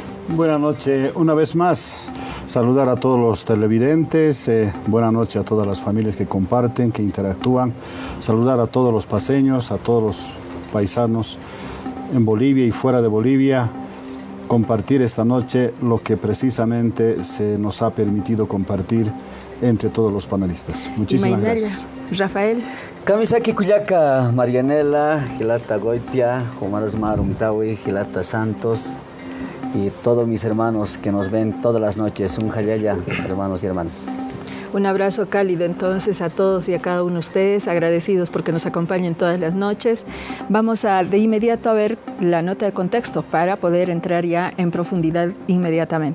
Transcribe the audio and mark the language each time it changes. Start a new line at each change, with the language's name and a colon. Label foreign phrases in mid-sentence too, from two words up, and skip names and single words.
Spanish: Buenas noches, una vez más, saludar a todos los televidentes, buenas noches a todas las familias que comparten, que interactúan, saludar a todos los paseños, a todos los paisanos en Bolivia y fuera de Bolivia, compartir esta noche lo que precisamente se nos ha permitido compartir entre todos los panelistas. Muchísimas gracias. Rafael. Kamisaki Cuyaca, Marianela, Gilata Goitia, Jumaros Marumtawi, Gilata Santos y todos mis hermanos que nos ven todas las noches. Un jayaya, hermanos y hermanas. Un abrazo cálido entonces a todos y a cada uno de ustedes, agradecidos porque nos acompañen todas las noches. Vamos de inmediato a ver la nota de contexto para poder entrar ya en profundidad inmediatamente.